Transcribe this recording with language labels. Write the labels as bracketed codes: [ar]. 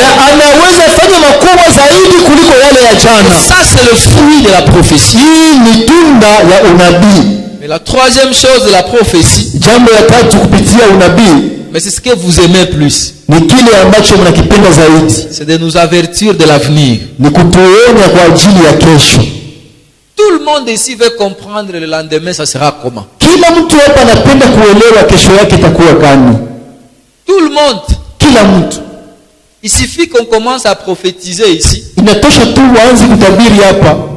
[sw] na anaweza fanya makubwa zaidi kuliko yale ya jana. [fr] Ça, c'est le fruit de la prophétie. [sw] Hii ni tunda ya unabii. [fr] Mais la troisième chose de la prophétie, [sw] Jambo ya tatu kupitia unabii [fr] mais c'est ce que vous aimez plus, [sw] ni kile ambacho mnakipenda zaidi, [fr] c'est de nous avertir de l'avenir. [sw] ni kutuonya kwa ajili ya kesho. [fr] Tout le monde ici veut comprendre le lendemain, ça sera comment. [sw] Kila mtu hapa anapenda kuelewa kesho yake itakuwa gani. [fr] Tout le monde. [sw] Kila mtu, [fr] Il suffit qu'on commence à prophétiser ici. [sw] inatosha tu waanze kutabiri hapa,